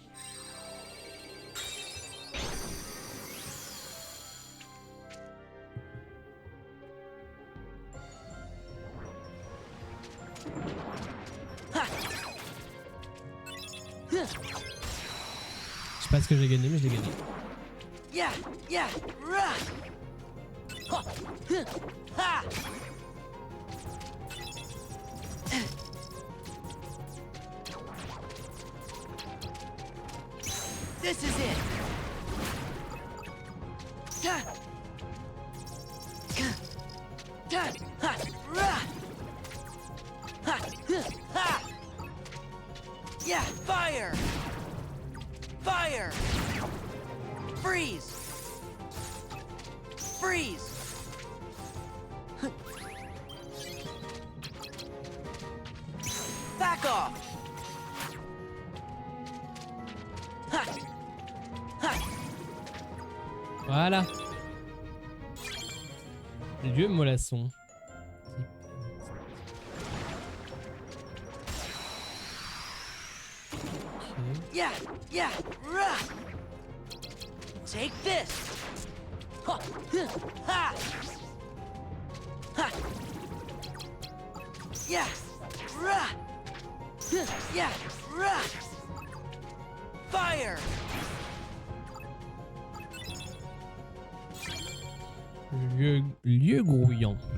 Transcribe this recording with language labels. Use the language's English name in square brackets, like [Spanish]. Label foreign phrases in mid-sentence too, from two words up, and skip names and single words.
[French] Je sais pas ce que j'ai gagné, mais je l'ai gagné. [English] Yeah, yeah, rah! Ha! Ha! This is it. Ha! Ha! Rah! Ha! Ha! Yeah, fire! Fire! Freeze! Freeze! Back off! Ha! Ha! [French] Voilà. Les vieux mollassons. [English] Yeah, yeah, rah! Take this! Ha! Ha! Ha! Yeah, rah! Yeah, rah! Fire! [French] Lieu grouillant.